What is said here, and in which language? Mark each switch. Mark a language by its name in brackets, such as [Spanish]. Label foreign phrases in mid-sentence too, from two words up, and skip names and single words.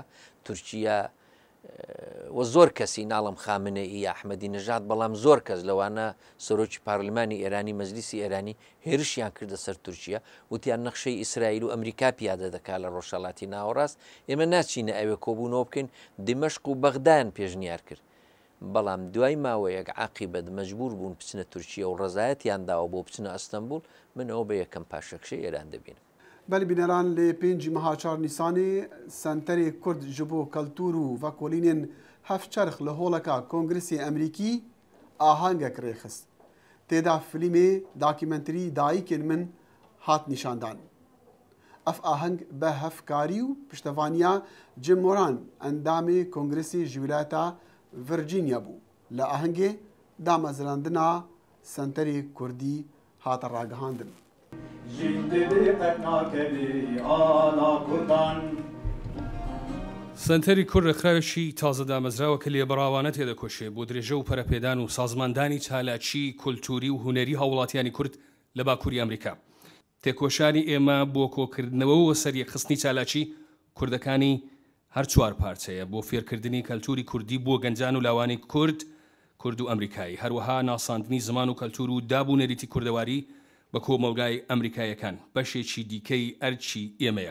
[Central Kurdish] تورکیا و زۆر کەسی ناڵم خامنەئی ئەحمەدی نژاد، بەڵام زۆر کەس لەوانە سەرۆکی پارلمانی ئێرانی مەجلیسی ئێرانی هێرشیان کردە سەر تورکیا، وتیان نەخشەی ئیسرائیل و ئەمریکا پیادە دەکات لە ڕۆژهەڵاتی ناوەڕاست، ئێمە ناچینە ئەوێ کۆبوونەوە بکەین. دمەشق و بەغدایان پێشنیار کرد، بەڵام دوای ماوەیەک عاقیبەت مەجبور بوون بچنە تورکیا و ڕەزایەتیان داوە بۆ بچنە ئەستەمبول. من ئەوە بە یەکەم پاشەکشەی ئێران دەبینم. [Kurdish] بەلی بینەران لێ 5 مەها 4 نیسانê سنتەرê Kurd ji bo keltûr û vekolînên hevçerx li holeka Kongresê Emerîkî ahangek rêxist. Têda filîmê dokûmenterî dayîkên min hat nîşandan. Ev aheng bi hevkarî û piştevaniya Jim Moran endamê Kongresê ji Wilata Virginia bû. Li ahengê damezrandina senterê Kurdî hate ragihandin. [Central Kurdish] سنتەری کوڕ ڕێکخراوێکی تازە دامەزراوە کە لێبەڕاوانە تێدەکۆشێ بۆ درێژە و پەرەپێدان و سازماندانی چالاکی کولتوری و هوەری هاوڵاتیانی کورد لە باکووری ئەمریکا. تێکۆشانی ئێمە بۆ کۆکردنەوە و سەریەخستنی چالاکی کوردەکانی هەر چوار پارچەیە بۆ فێرکردنی کەلتوری کوردی بۆ گەنجان و لاوانی کورد و ئەمریکایی، هەروەها ناساندنی زمان و کەلتور و دابوونەریتی کوردەواری بە کۆمەلگای ئەمریکایەکان بەشێکی دیکەی ئەرچی ئێمەیە.